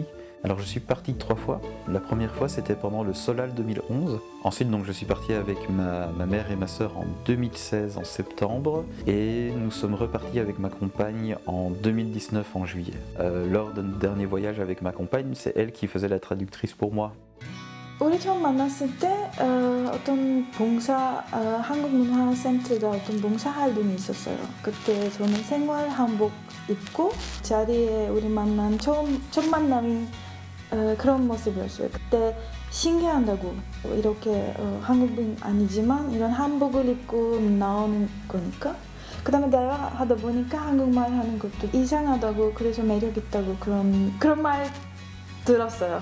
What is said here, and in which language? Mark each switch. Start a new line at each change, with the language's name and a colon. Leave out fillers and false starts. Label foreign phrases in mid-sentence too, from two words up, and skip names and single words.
French: Alors je suis parti 3 fois. La première fois c'était pendant le Solal 2011. Ensuite donc je suis parti avec ma mère et ma sœur en 2016 en septembre et nous sommes repartis avec ma compagne en 2019 en juillet. Lors de notre dernier voyage avec ma compagne, c'est elle qui faisait la traductrice pour moi.
Korean: 우리 처음 만났을 때 어떤 한국문화센터가 어떤 봉사활동이 있었어요. 그때 저는 생활 한복 입고 자리에 우리 만난 첫 만남이 그런 모습이었어요. 그때 신기하다고 이렇게 한국인 아니지만 이런 한복을 입고 나오는 거니까 그 다음에 대화하다 보니까 한국말 하는 것도 이상하다고 그래서 매력 있다고 그런 말 들었어요.